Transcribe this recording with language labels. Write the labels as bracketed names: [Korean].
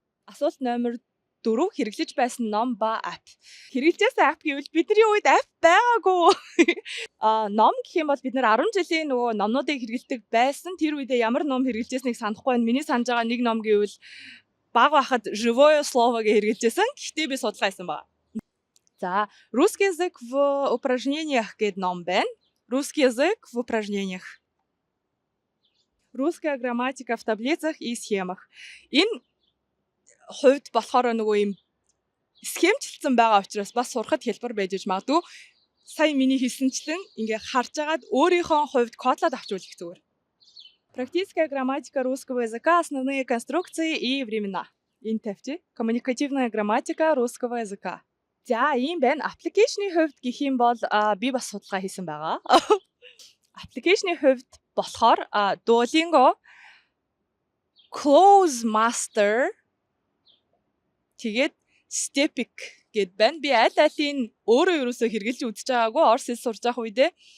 [Mongolian] Асуулт номер 4 хэрэглэж байсан ном ба апп. Хэрэглэжсэн апп гэвэл бидний үед апп байгаагүй. Ном гэх юм бол бид нэр 10 жилийн нөгөө номнуудыг хэрэглэдэг байсан. Тэр үедээ ямар ном хэрэглэжсэнийг санахгүй байна. Миний санаж байгаа нэг ном гэвэл баг байхад [Russian] Живое слово [Mongolian] гэж хэрэглэжсэн. Гэхдээ би судалгаа хийсэн байна. За, [Russian] Русский язык в упражнениях [Mongolian] гэдэг ном байна. [Russian] Русский язык в упражнениях. Русская грамматика в таблицах и схемах. [Mongolian] Энэ хувьд болохоор нөгөө юм схемчлэлсэн байгаа учраас бас сурахад хялбар байж магадгүй. Сая миний хэлсэнчлэн ингээ харж агаад өөрийнхөө хувьд кодлоод авчвал их зүгээр. [Russian] Практическая грамматика русского языка, основные конструкции и времена. [Mongolian] Энэ тавьчих. [Russian] Коммуникативная грамматика русского языка. [Mongolian] За, ийм байна. Аппликейшны хувьд гэх юм бол би бас судалгаа хийсэн байгаа. Аппликейшны хувьд болохоор Duolingo, Close Master тэгээд Stepik гэд байна. Би алийг өөрөө ерөөсөө хэрэгжилж үзэж байгаагүй орос хэл сурж байх үедээ.